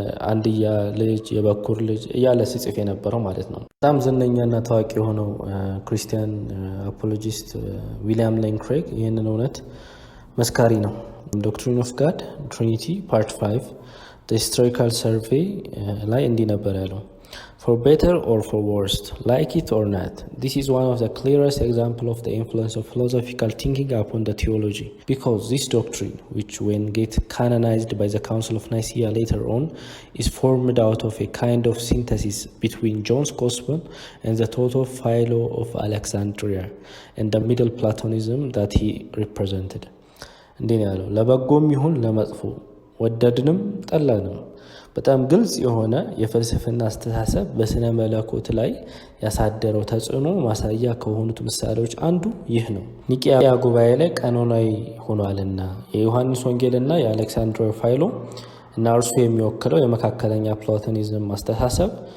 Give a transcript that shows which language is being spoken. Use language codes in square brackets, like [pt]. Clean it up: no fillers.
[am] አንድያ ልጅ የበኩር ልጅ እያለ ሲጽፍ የነበረው ማለት ነው። በጣም ዝነኛና ታዋቂ የሆነው ክርስቲያን አፖሎጂስት ዊሊያም ሌን ክሬግ ይህንን እውነት መስካሪ ነው። ዶክትሪን ኦፍ ጋድ ትሪኒቲ ፓርት 5 [en] the historical survey [am] ላይ እንዲህ ነበር ያለው [en] For better or for worse, like it or not, this is one of the clearest examples of the influence of philosophical thinking upon the theology. Because this doctrine, which when get canonized by the Council of Nicaea later on, is formed out of a kind of synthesis between John's Gospel and the Toto Philo of Alexandria and the Middle Platonism that he represented. [am] እንዲህ ያለው ለበጎም ይሁን ለመጥፎ ወደድንም ጠላንም በጣም ግልጽ የሆነ የፍልስፍና አስተሳሰብ በስነ መለኮት ላይ ያሳደረው ተጽዕኖ ማሳያ ከሆኑት ምሳሌዎች አንዱ ይህ ነው። ኒቂያ ጉባኤ ላይ ቀኖናዊ ሆኗልና የዮሐንስ ወንጌልና የአሌክሳንድሪያ ፋይሎ እና እርሱ የሚወክለው የመካከለኛ ፕላቶኒዝም አስተሳሰብ